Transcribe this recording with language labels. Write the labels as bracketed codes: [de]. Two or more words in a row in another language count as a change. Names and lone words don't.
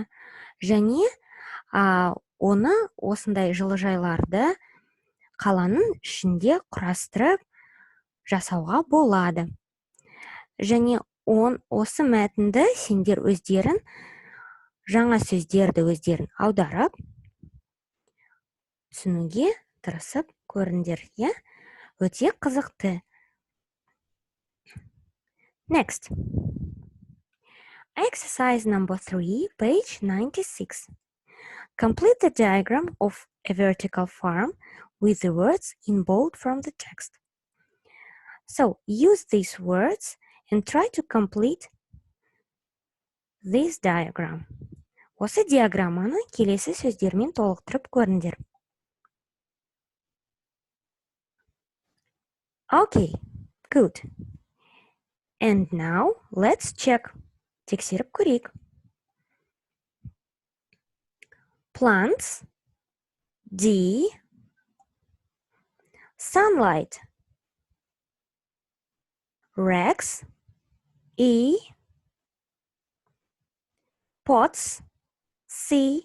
[kk] Және оны осындай жылыжайларды қаланың ішінде құрастырып жасауға болады. Және осы мәтінді сендер өздерін жаңа сөздерді өздерін аударып, түсінуге тырысып көріңдер. Өте қызықты. [en] Next. Exercise number 3, page 96. Complete the diagram of a vertical farm with the words in bold from the text. So, use these words and try to complete this diagram. [kk] Осы диаграмманы келесі сөздермен толықтырып көріңдер. [en] Okay, good. And now, let's check. [kk] Тексеріп көрейік. [en] Plants, D. Sunlight, racks, E. Pots, C.